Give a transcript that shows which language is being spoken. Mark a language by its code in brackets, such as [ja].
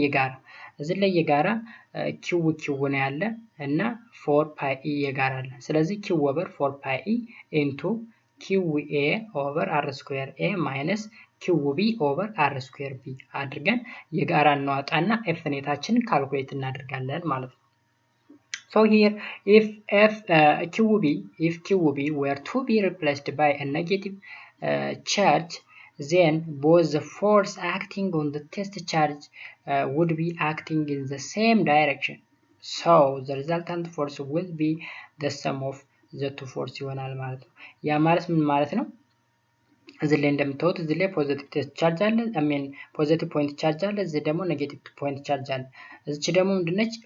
[am] የጋራ እዚህ ላይ የጋራ q ነው ያለ እና 4 pi e የጋራ አለ። ስለዚህ q ኦቨር 4 pi e ኢንቱ QA ኦቨር r square a ማይነስ QB ኦቨር r square b አድርገን የጋራ እናወጣና ኤፍ ኔታችንን ካልኩሌት እናደርጋለን ማለት ነው። [en] So here, if QB were to be replaced by a negative charge, then both the force acting on the test charge would be acting in the same direction. So the resultant force will be the sum of the two force [am] ይሆናል ማለት ነው። ያ ማለት ምን ማለት ነው? እዚህ ላይ እንደምታዩት እዚህ ላይ ፖዚቲቭ ቴስት ቻርጅ አለ፣ ፖዚቲቭ ፖይንት ቻርጅ አለ፣ እዚህ ደግሞ ኔጌቲቭ ፖይንት ቻርጅ አለ። እዚች ደግሞ ምንድነች?